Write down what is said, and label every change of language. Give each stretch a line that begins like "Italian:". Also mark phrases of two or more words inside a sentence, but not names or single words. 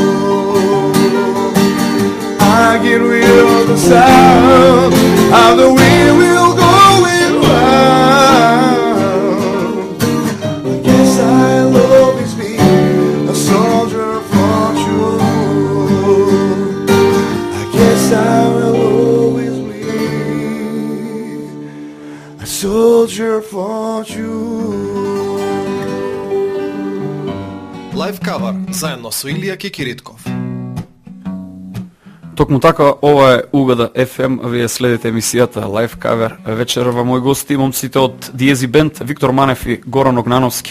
English: I get rid of the sound of the wheel going round. I guess I'll always be a soldier for you. I guess I will always be a soldier for you.
Macedonian: Лайв кавер заедно со Илија Кекиритков. Токму така, ова е Угода FM, вие следите емисијата Live Cover. Вечерва мои гости, момците од Диези Бенд, Виктор Манев и Горан Огнановски.